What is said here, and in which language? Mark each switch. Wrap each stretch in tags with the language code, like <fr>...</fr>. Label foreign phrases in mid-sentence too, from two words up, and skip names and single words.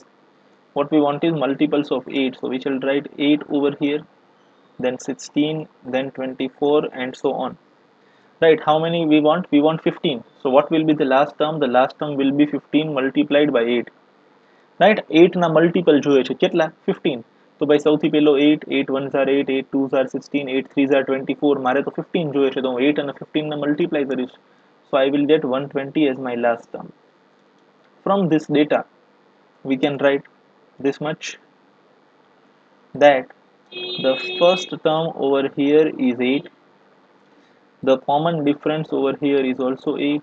<en>What we want is multiples of 8, so we shall write 8 over here, then 16, then 24, and so on. Right, how many we want? We want 15. So what will be the last term? The last term will be 15 multiplied by 8.</en> <gu>Right, 8 ના મલ્ટીપલ જોઈએ છે કેટલા? 15. તો ભાઈ સૌથી પહેલો 8,</gu> <en>8 1s are 8, 8 2s are 16, 8 3s are 24.</en> <gu>મારે તો 15 જોઈએ છે, તો હું 8 અને 15 ને મલ્ટીપ્લાય કરીશ.</gu> <en>So I will get 120 as my last term. From this data, we can write this much, that the first term over here is 8. The common difference over here is also 8.</en>